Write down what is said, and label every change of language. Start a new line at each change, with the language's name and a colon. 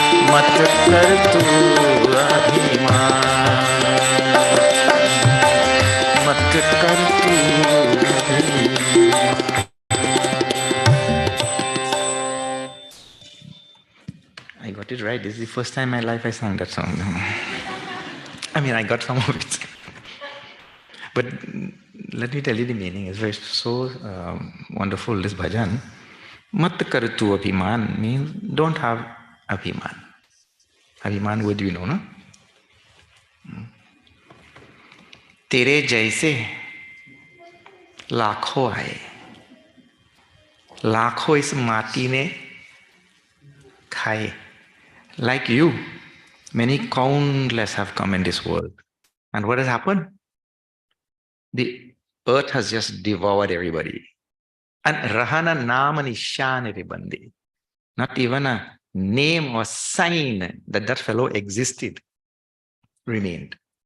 Hindi: मत कर तू अभिमान, मत कर तू अभिमान।
English: I got it right. This is the first time in my life I sang that song. I mean, I got some of it. But let me tell you the meaning. It's very so wonderful, this bhajan.
Hindi: Mat kar tu abhiman
English: means don't have abhiman. Abhiman word you know, no?
Hindi: तेरे जैसे लाखों आए, लाखों इस माटी ने खाए.
English: Like you, many countless have come in this world. And what has happened? The earth has just devoured everybody. And
Hindi: rahana nama nishan bandi.
English: Not even a name or sign that that fellow existed remained.